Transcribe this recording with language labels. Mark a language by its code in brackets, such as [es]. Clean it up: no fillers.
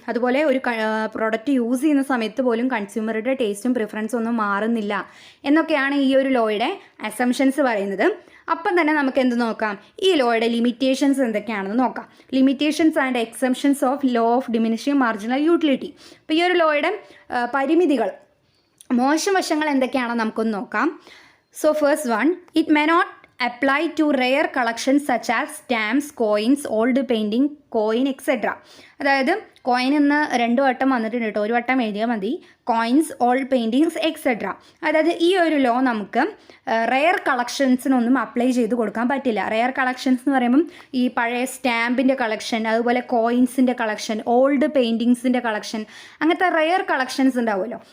[ml] അതുപോലെ ഒരു product use ചെയ്യുന്ന സമയത്ത് പോലും കൺസ്യൂമറുടെ ടേസ്റ്റും പ്രിഫറൻസും ഒന്നും മാറുന്നില്ല എന്നൊക്കെയാണ് ഈ ഒരു ലോയുടെ അസംഷൻസ് പറയുന്നത്. അപ്പം തന്നെ നമുക്ക് എന്ത് നോക്കാം, ഈ ലോയുടെ ലിമിറ്റേഷൻസ് എന്തൊക്കെയാണെന്ന് നോക്കാം. [en] Limitations and exemptions of law of diminishing marginal utility. [ml] അപ്പോൾ ഈ ഒരു ലോയുടെ പരിമിതികൾ, മോശം വശങ്ങൾ എന്തൊക്കെയാണെന്ന് നമുക്കൊന്ന് നോക്കാം. So first one, it may not [en] apply to rare collections such as stamps, coins, old painting, coin, etc. [ml] അതായത് കോയിൻ ഇന്ന് 2 വട്ടം വന്നിട്ടുണ്ട് കേട്ടോ, 1 വട്ടം എഴുതിയാൽ മതി. [en] Coins, old paintings, etcetera. [ml] അതായത് ഈ ഒരു ലോ നമുക്ക് റെയർ കളക്ഷൻസിനൊന്നും അപ്ലൈ ചെയ്ത് കൊടുക്കാൻ പറ്റില്ല. റെയർ കളക്ഷൻസ് എന്ന് പറയുമ്പം ഈ പഴയ സ്റ്റാമ്പിൻ്റെ കളക്ഷൻ, അതുപോലെ കോയിൻസിൻ്റെ കളക്ഷൻ, ഓൾഡ് പെയിൻറ്റിങ്സിൻ്റെ കളക്ഷൻ, അങ്ങനത്തെ റെയർ കളക്ഷൻസ് ഉണ്ടാവുമല്ലോ.